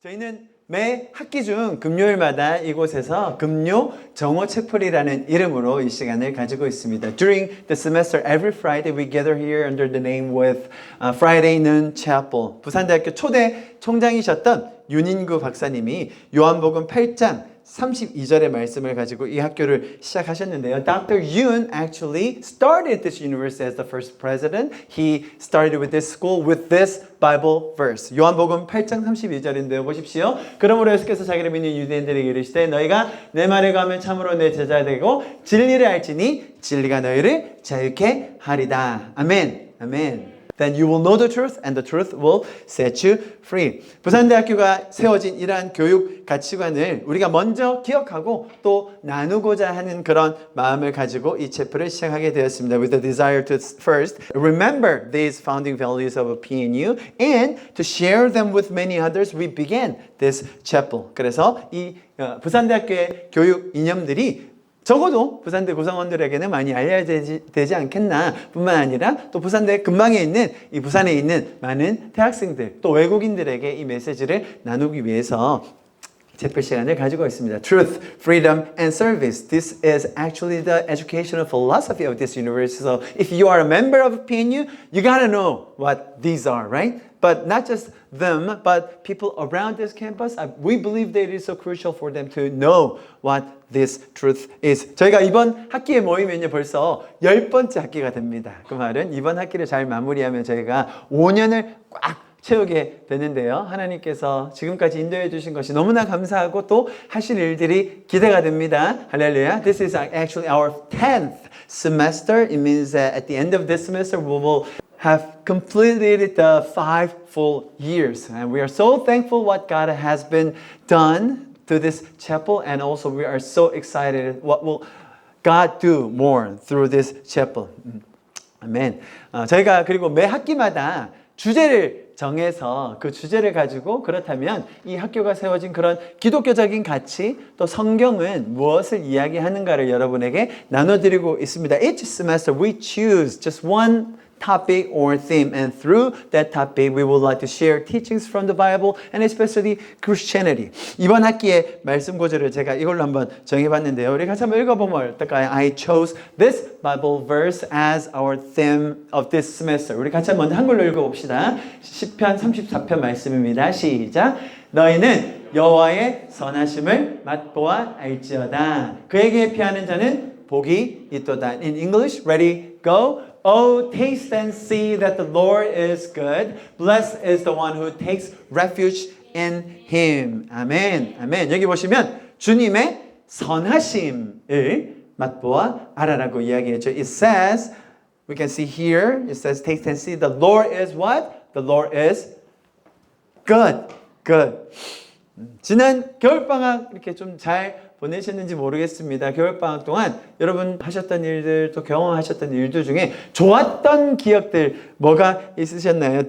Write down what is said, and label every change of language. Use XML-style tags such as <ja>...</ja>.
<ko>저희는 매 학기 중 금요일마다 이곳에서 금요 정오 채플이라는 이름으로 이 시간을 가지고 있습니다.</ko> <en>During the semester, every Friday we gather here under the name with Friday Noon Chapel.</en> <ko>부산대학교 초대 총장이셨던 윤인구 박사님이 요한복음 8장 32절의 말씀을 가지고 이 학교를 시작하셨는데요.</ko> <en>Dr. Yoon actually started this university as the first president. He started with this school with this Bible verse.</en> <ko>요한복음 8장 32절인데요. 보십시오. 그러므로 예수께서 자기를 믿는 유대인들에게 이르시되 너희가 내 말을 가면 참으로 내 제자 되고 진리를 알지니 진리가 너희를 자유케 하리다. 아멘. 아멘.</ko> <en>Then you will know the truth and the truth will set you free.</en> <ko>부산대학교가 세워진 이러한 교육 가치관을 우리가 먼저 기억하고 또 나누고자 하는 그런 마음을 가지고 이 채플을 시작하게 되었습니다.</ko> <en>With the desire to first remember these founding values of PNU and to share them with many others, we began this chapel.</en> <ko>그래서 이 부산대학교의 교육 이념들이 적어도 부산대 구성원들에게는 많이 알려지지 않겠나 뿐만 아니라 또 부산대 근방에 있는 이 부산에 있는 많은 대학생들 또 외국인들에게 이 메시지를 나누기 위해서 채플 시간을 가지고 있습니다.</ko> <en>Truth, freedom, and service. This is actually the educational philosophy of this university. So if you are a member of PNU, you gotta know what these are, right? But not just them, but people around this campus. We believe that it is so crucial for them to know what this truth is.</en> <ko>저희가 이번 학기에 모이면요 벌써 10번째 학기가 됩니다. 그 말은 이번 학기를 잘 마무리하면 저희가 5년을 꽉 채우게 되는데요. 하나님께서 지금까지 인도해 주신 것이 너무나 감사하고 또 하실 일들이 기대가 됩니다. 할렐루야.</ko> <en>This is actually our 10th semester. It means that at the end of this semester we will have completed the 5 full years. And we are so thankful what God has been done to this chapel, and also we are so excited what will God do more through this chapel. 아멘.</en> <ko>저희가 그리고 매 학기마다 주제를 정해서 그 주제를 가지고 그렇다면 이 학교가 세워진 그런 기독교적인 가치 또 성경은 무엇을 이야기하는가를 여러분에게 나눠드리고 있습니다.</ko> <en>Each semester we choose just one topic or theme, and through that topic we would like to share teachings from the Bible and especially Christianity.</en> <ko>이번 학기의 말씀 구절을 제가 이걸로 한번 정해봤는데요. 우리 같이 한번 읽어보면 어떨까요?</ko> <en>I chose this Bible verse as our theme of this semester.</en> <ko>우리 같이 한번 한글로 읽어봅시다. 시편 34편 말씀입니다. 시작. 너희는 여호와의 선하심을 맛보아 알지어다. 그에게 피하는 자는 복이 있도다.</ko> <en>In English, ready, go. Oh, taste and see that the Lord is good. Blessed is the one who takes refuge in Him.</en> <ko>아멘. 아멘. 여기 보시면 주님의 선하심을 맛보아 알아라고 이야기했죠.</ko> <en>It says, we can see here, it says, taste and see. The Lord is what? The Lord is good. Good.</en> <ko>지난 겨울방학 이렇게 좀 잘 보내셨는지 모르겠습니다. 겨울방학 동안 여러분 하셨던 일들 또 경험하셨던 일들 중에 좋았던 기억들 뭐가 있으셨나요?</ko>